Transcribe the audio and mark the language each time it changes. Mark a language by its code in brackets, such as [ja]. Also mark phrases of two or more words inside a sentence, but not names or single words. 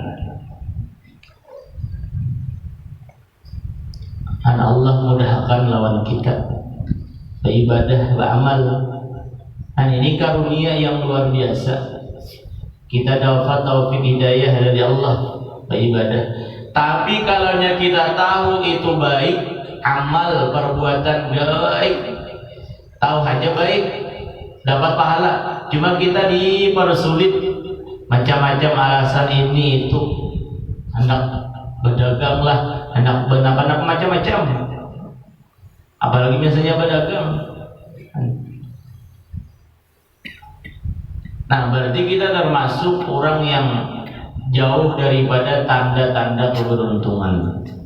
[id] Dan Allah mudahkan lawan kita beribadah, beramal. Dan ini karunia yang luar biasa. Kita dapat taufik hidayah dari Allah beribadah. Tapi kalau kita tahu itu baik, amal perbuatan baik, tahu aja baik, dapat pahala. Cuma kita dipersulit macam-macam alasan ini itu, hendak berdagang lah, hendak macam-macam. Apalagi biasanya berdagang. Nah, berarti kita termasuk orang yang jauh daripada tanda-tanda keberuntungan.